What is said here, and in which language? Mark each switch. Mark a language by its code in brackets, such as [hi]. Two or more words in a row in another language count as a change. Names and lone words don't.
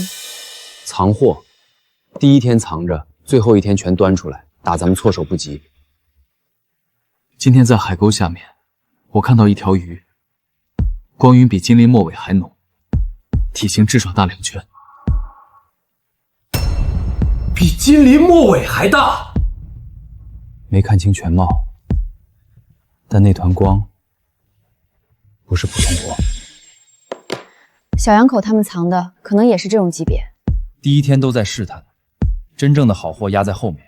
[zh] 藏貨，第一天藏着，最後一天全端出來，打咱們措手不及。今天在海溝下面，我看到一條魚，光暈比金鱗末尾還濃，體型至少大2圈。比金鱗末尾還大？沒看清全貌，但那團光不是普通光。小洋口他們藏的可能也是這種級別。第一天都在試探，真正的好貨壓在後面。